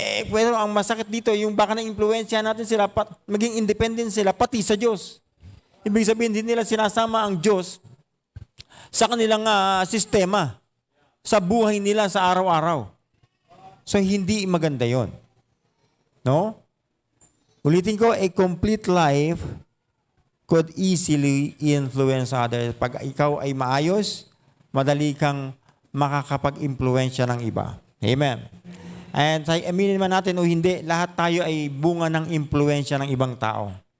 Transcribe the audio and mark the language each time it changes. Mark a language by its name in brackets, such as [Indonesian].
[Filipino] Pero ang masakit dito, yung baka na-influensya natin sila, maging independent sila pati sa Diyos. Ibig sabihin, hindi nila sinasama ang Diyos sa kanilang sistema, sa buhay nila sa araw-araw. So, hindi maganda yon. No? Ulitin ko, [English] a complete life could easily influence others. [Filipino] Pag ikaw ay maayos, madali kang makakapag-impluensya ng iba. Amen. And aminin man natin o hindi, lahat tayo ay bunga ng impluensya ng ibang tao.